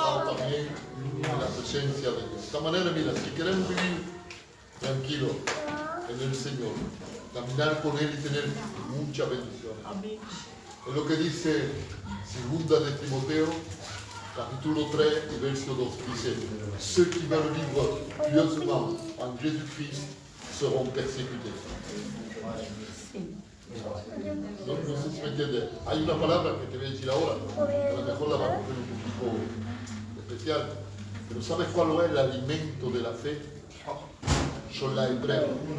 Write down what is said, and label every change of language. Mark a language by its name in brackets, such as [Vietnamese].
[Spanish] Gozado también en la presencia de Dios. De esta manera, mira, si queremos vivir tranquilos en el Señor, caminar con Él y tener mucha bendición. Amén. Es lo que dice 2 de Timoteo, capítulo 3 y verso 2. Dice, [French] ceux qui veulent vivre pieusement en Jésus-Christ seront persécutés. [Spanish] No sé si me entiendes. Hay una palabra que te voy a decir ahora, a lo mejor la va a coger un poquito especial, pero ¿sabes cuál es el alimento de la fe? Son las pruebas.